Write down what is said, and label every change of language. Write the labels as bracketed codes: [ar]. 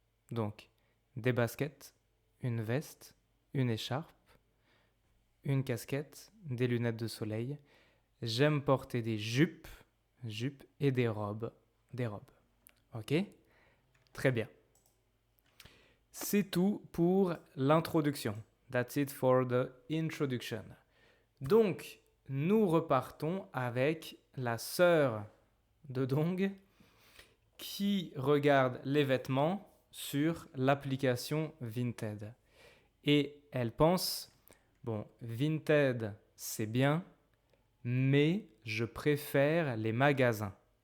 [fr] Donc, des baskets, une veste, une écharpe, une casquette, des lunettes de soleil. J'aime porter des jupes et des robes. Ok? Très bien. C'est tout pour l'introduction. [en] That's it for the introduction. [fr] Donc, nous repartons avec la sœur de Dong qui regarde les vêtements sur l'application Vinted. Et elle pense, bon, Vinted, c'est bien, mais je préfère les magasins.